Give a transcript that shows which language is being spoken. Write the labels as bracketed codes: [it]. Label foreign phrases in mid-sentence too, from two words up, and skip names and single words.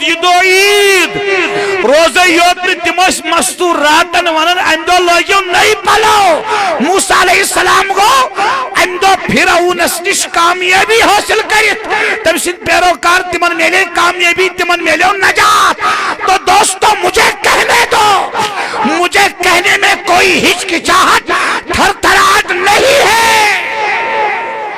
[ks] یہِ دۄہ عیٖد روزے یوت نہٕ تِم ٲسۍ مستوٗراتن ونان امہِ دۄہ لٲگِو نٔے پلو موسیٰ [ar] علیہ السلام [ks] گوٚو امہِ دۄہ فرعونس نِش کامیٲبی حٲصِل کٔرِتھ تٔمۍ سٕنٛدۍ پیروکار تِمن میلے کامیٲبی تِمن میلیو نجات [ur] تو دوستو مجھے کہنے دو مجھے کہنے میں کوئی ہچکچاہٹ تھرتھراہٹ نہیں ہے